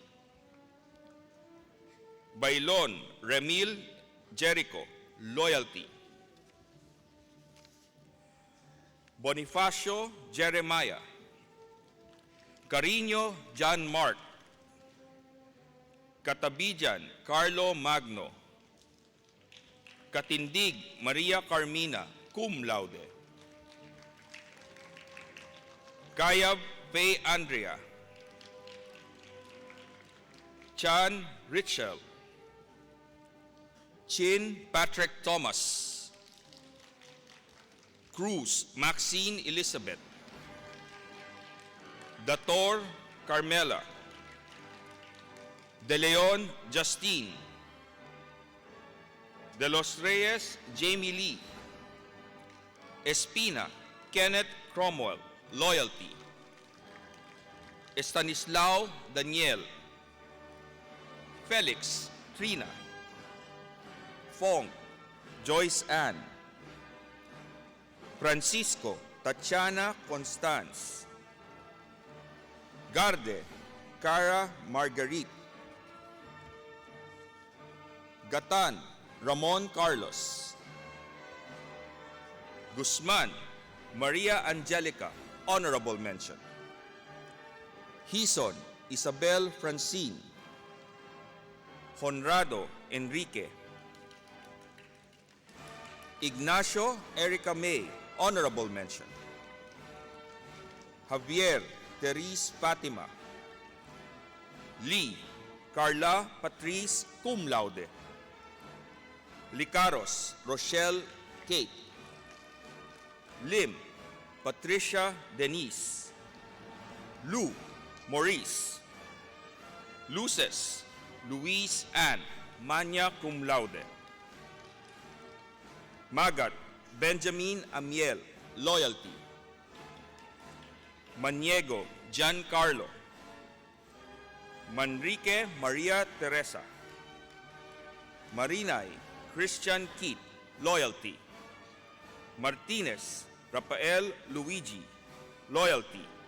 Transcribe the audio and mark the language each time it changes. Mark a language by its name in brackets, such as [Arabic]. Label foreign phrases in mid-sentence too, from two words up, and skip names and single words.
[English] Bailon Remil Jericho, loyalty. Bonifacio Jeremiah. Cariño John Mark. Katabijan Carlo Magno. Katindig Maria Carmina, [Latin] cum laude. [English] Kayab Faye Andrea. Chan Richel. Chin Patrick Thomas. Cruz Maxine Elizabeth. Dator Carmela. De Leon Justine. De los Reyes Jamie Lee. Espina Kenneth Cromwell, loyalty. Estanislao Daniel. Felix Trina. Fong Joyce Ann. Francisco Tatiana Constance. Garde Cara Marguerite. Gatan Ramon Carlos. Guzman Maria Angelica, honorable mention. Hison Isabel Francine. Honrado Enrique. Ignacio Erica May, honorable mention. Javier Therese Fatima. Lee Carla Patrice [Latin] cum laude. [English] Licaros Rochelle Kate. Lim Patricia Denise. Lou Maurice. Luces Louise Ann, [Latin] magna cum laude. [English] Magat Benjamin Amiel, loyalty. Maniego Giancarlo. Manrique Maria Teresa. Marinay Christian Keith, loyalty. Martinez Rafael Luigi, loyalty.